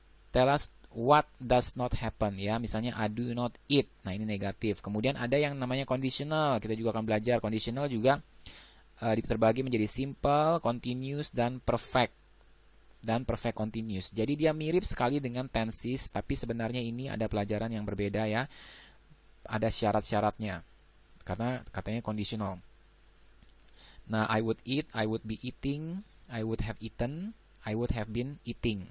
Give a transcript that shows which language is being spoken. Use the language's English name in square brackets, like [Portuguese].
[English] Tell us what does not happen ya. [Indonesian] Misalnya [English] I do not eat. [Indonesian] Nah, ini negatif. Kemudian ada yang namanya conditional. Kita juga akan belajar conditional juga terbagi menjadi simple, continuous, dan perfect. Dan perfect continuous. Jadi dia mirip sekali dengan tenses, tapi sebenarnya ini ada pelajaran yang berbeda ya. Ada syarat-syaratnya. Karena katanya conditional. [English] Nah, I would eat, I would be eating, I would have eaten, I would have been eating.